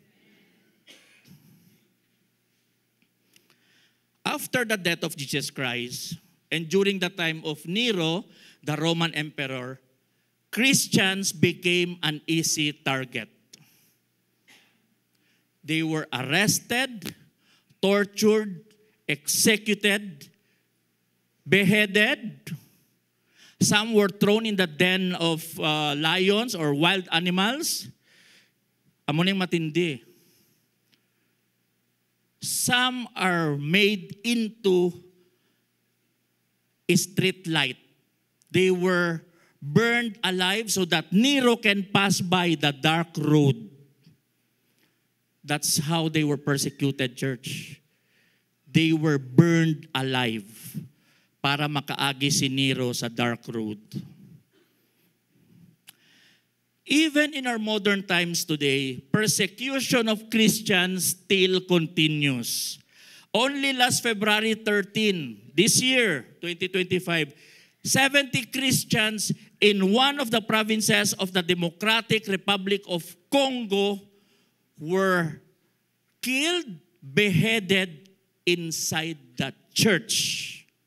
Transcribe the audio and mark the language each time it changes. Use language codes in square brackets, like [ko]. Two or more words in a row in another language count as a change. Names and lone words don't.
[en] After the death of Jesus Christ, and during the time of Nero, the Roman emperor, Christians became an easy target. They were arrested, tortured, executed, beheaded. Some were thrown in the den of lions or wild animals. [hil] Amo ning matindi. [en] Some are made into a street light. They were burned alive so that Nero can pass by the dark road. That's how they were persecuted, church. They were burned alive [hil] para makaagi si Nero sa [en] dark road. Even in our modern times today, persecution of Christians still continues. Only last February 13, this year, 2025, 70 Christians in one of the provinces of the Democratic Republic of Congo were killed, beheaded inside the church.